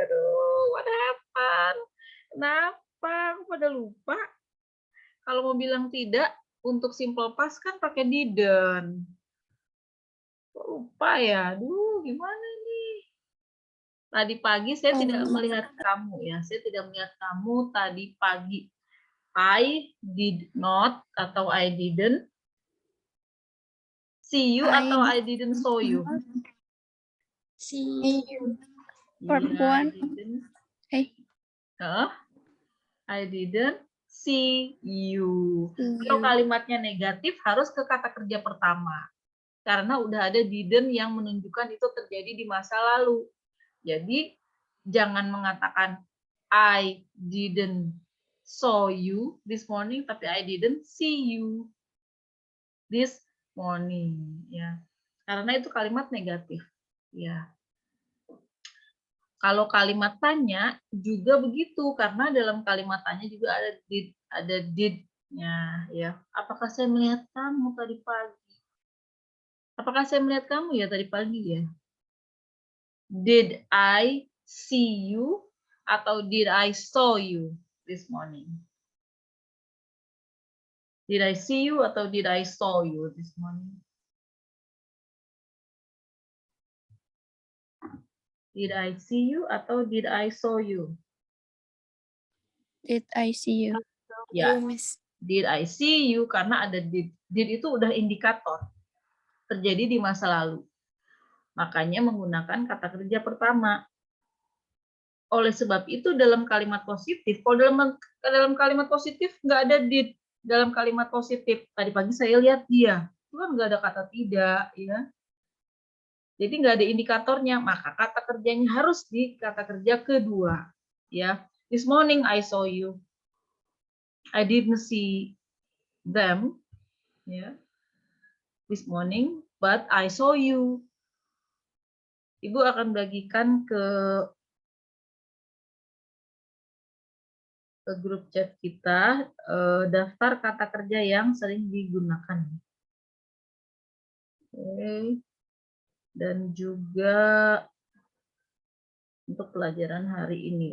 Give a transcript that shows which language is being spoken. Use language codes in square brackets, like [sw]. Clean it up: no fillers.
[id] Aduh, [en] what happened? [id] Kenapa? Aku pada lupa. Kalau mau bilang tidak, untuk simple past kan pakai didn't. Kok lupa ya? Aduh, gimana ini? Tadi pagi saya tidak melihat kamu ya. Saya tidak melihat kamu tadi pagi. [en] I did not atau I didn't see you atau I didn't saw you. See you. [id] Perempuan. [en] Yeah, I didn't see you. [id] Kalau kalimatnya negatif harus ke kata kerja pertama. Karena udah ada didn't yang menunjukkan itu terjadi di masa lalu. Jadi jangan mengatakan [en] I didn't saw you this morning, tapi I didn't see you this morning. [id] Ya, karena itu kalimat negatif. Ya. Kalau kalimat tanya juga begitu, karena dalam kalimat tanya juga ada did-nya ya. Apakah saya melihat kamu tadi pagi? Apakah saya melihat kamu ya tadi pagi ya? [en] Did I see you atau did I saw you this morning? Did I see you atau did I saw you this morning? Did I see you atau did I saw you? Did I see you? Ya. Did I see you? [id] Karena ada [en] did. [id] Did itu udah indikator terjadi di masa lalu. Makanya menggunakan kata kerja pertama. Oleh sebab itu dalam kalimat positif, kalau dalam kalimat positif nggak ada did dalam kalimat positif. Tadi pagi saya lihat dia, itu kan nggak ada kata tidak, ya. Jadi nggak ada indikatornya, maka kata kerjanya harus di kata kerja kedua, ya. [en] This morning I saw you. I didn't see them, ya. This morning, but I saw you. [id] Ibu akan bagikan ke grup chat kita daftar kata kerja yang sering digunakan. Oke. Dan juga untuk pelajaran hari ini.